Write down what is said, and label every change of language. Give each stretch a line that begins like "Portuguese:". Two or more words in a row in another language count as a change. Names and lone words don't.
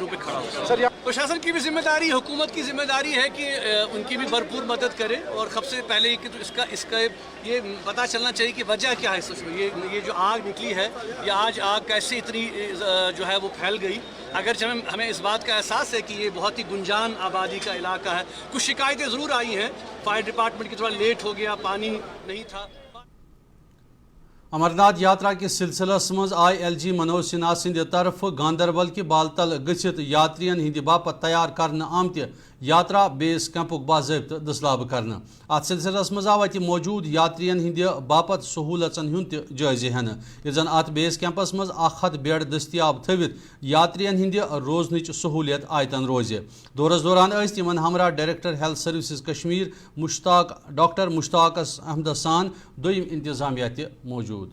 Urdu: پہ کھڑا ہو پرشاسن کی بھی ذمہ داری حکومت کی ذمہ داری ہے کہ ان کی بھی بھرپور مدد کرے اور سب سے پہلے کہ تو اس کا یہ پتہ چلنا چاہیے کہ وجہ کیا ہے سچ میں یہ جو آگ نکلی ہے یہ آج آگ کیسے اتنی جو ہے وہ پھیل گئی اگرچہ ہمیں اس بات کا احساس ہے کہ یہ بہت ہی گنجان آبادی کا علاقہ ہے کچھ شکایتیں ضرور آئی ہیں
English: fire department
Urdu: کی تھوڑا لیٹ ہو گیا پانی نہیں تھا
Kashmiri: امرناتھ یاترا کس سلسلس مز آئی ایل جی منوج سنہا سند طرف گاندربل کہ بالتل گھت یاترین ہند باپت تیار کرنے آمت یاترا بیس کیمپک باضابطہ دستیاب کرنے ات سلسلس مز آو اتہ موجود یاترین ہند باپت سہولتن ہند جائزہ ہینہ یل زن ات بیس کیمپس مز 100 بیڈ دستیاب تھوت یاترین ہند روزنچ سہولیت آیتن روز دورس دوران تمن ہمراہ
English: director health services
Kashmiri: کشمیر ڈاکٹر مشتاق احمد سان دویم انتظامیہ تہ موجود